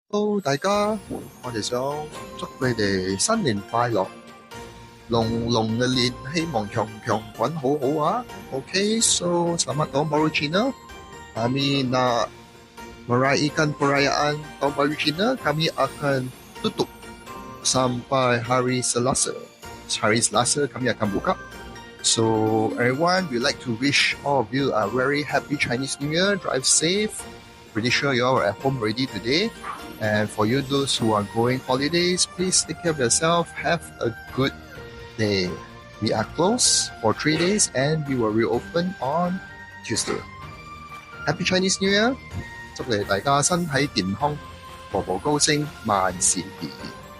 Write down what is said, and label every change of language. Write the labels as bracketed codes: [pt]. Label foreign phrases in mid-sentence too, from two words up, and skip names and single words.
[yue] Hello，大家，我哋想祝你哋新年快樂，龍龍嘅年，希望強強滾好好啊。 [en] OK, so [ms] selamat tahun baru Cina. Kami nak meraihkan perayaan tahun baru Cina. Kami akan tutup sampai hari Selasa. Hari Selasa kami akan buka. [en] So everyone, we like to wish all of you a very happy Chinese New Year. Drive safe. Pretty sure you are at home already today. And for you, those who are going holidays, please take care of yourself. Have a good day. We are closed for 3 days and we will reopen on Tuesday. Happy Chinese New Year! [yue] 祝你大家身體健康，步步高升，萬事如意。